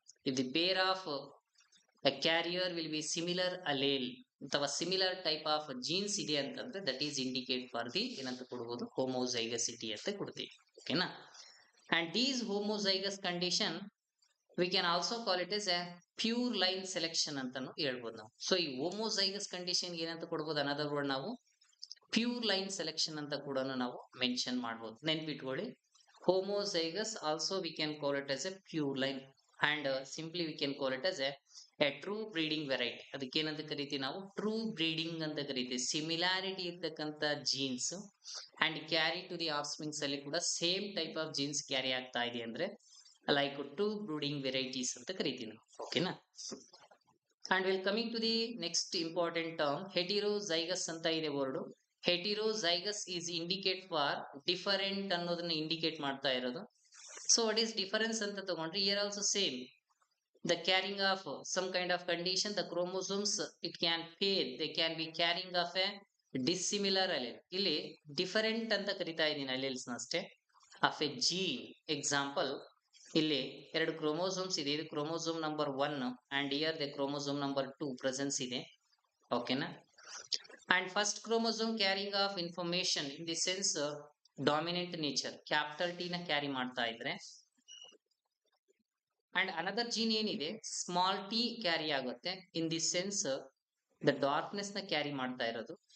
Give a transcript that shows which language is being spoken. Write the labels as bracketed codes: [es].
[en] if the pair of a carrier will be similar allele [kn] ಅಥವಾ similar type of jeans ಇದೆ ಅಂತಂದ್ರೆ that is indicate for the ಏನಂತ ಕೊಡಬಹುದು ಹೋಮೋಜೈಗಸಿಟಿ ಅಂತ ಕೊಡ್ತೀವಿ. ಓಕೆನಾ. [en] and these homozygous condition we can also call it as a pure line selection [kn] ಅಂತಾನು ಹೇಳ್ಬೋದು ನಾವು. ಸೊ ಈ ಹೋಮೋಜೈಗಸ್ ಕಂಡೀಷನ್ ಏನಂತ ಕೊಡ್ಬೋದು ಅನದರ್ ವರ್ಡ್ ನಾವು ಪ್ಯೂರ್ ಲೈನ್ ಸೆಲೆಕ್ಷನ್ ಅಂತ ಕೂಡ ನಾವು ಮೆನ್ಷನ್ ಮಾಡ್ಬೋದು. ನೆನ್ಪಿಟ್ಕೊಳ್ಳಿ, [en] homozygous also we can call it as a pure line and simply we can call it as a true breeding variety. [kn] ಅದಕ್ಕೆ ಏನಂತ ಕರಿತೀವಿ ನಾವು ಟ್ರೂ ಬ್ರೀಡಿಂಗ್ ಅಂತ ಕರಿತೀವಿ. ಸಿಮಿಲಾರಿಟಿ ಇರ್ತಕ್ಕಂಥ jeans and carry to the ಆಫ್ಸ್ಪ್ರಿಂಗ್ಸ್ ಅಲ್ಲಿ ಕೂಡ same type of jeans carry ಆಗ್ತಾ ಇದೆ ಅಂದ್ರೆ ಲೈಕ್ ಟ್ರೂ ಬ್ರೀಡಿಂಗ್ ವೆರೈಟೀಸ್ ಅಂತ ಕರಿತೀವಿ ನಾವು. ಓಕೆನಾ. [en] And will coming to the next important term heterozygous ಅಂತ ಇದೆ word. Heterozygous is indicate for different [kn] ಅನ್ನೋದನ್ನ ಇಂಡಿಕೇಟ್ ಮಾಡ್ತಾ ಇರೋದು. [en] So what is difference ಅಂತ ತಗೊಂಡ್ರೆ here also same the carrying of some kind of condition, the chromosomes it can pair, they can be carrying of a dissimilar allele. [kn] ಇಲ್ಲಿ different ಅಂತ ಕರಿತಾ ಇದ್ದೀನಿ ಅಲೆಲ್ಸ್ ಅಷ್ಟೇ ಆಫ್ ಎ ಜೀನ್. ಎಕ್ಸಾಂಪಲ್ ಇಲ್ಲಿ ಎರಡು chromosomes ಇದೆ, ಇದು chromosome number 1 and here the chromosome number 2 presence ಇದೆ. ಓಕೆನಾ. [en] And first chromosome carrying of information in the sense dominant nature capital T ನ carry ಮಾಡ್ತಾ ಇದ್ರೆ and another gene ಏನಿದೆ small T carry ಆಗುತ್ತೆ in the sense the darkness ನ carry ಮಾಡ್ತಾ ಇರೋದು.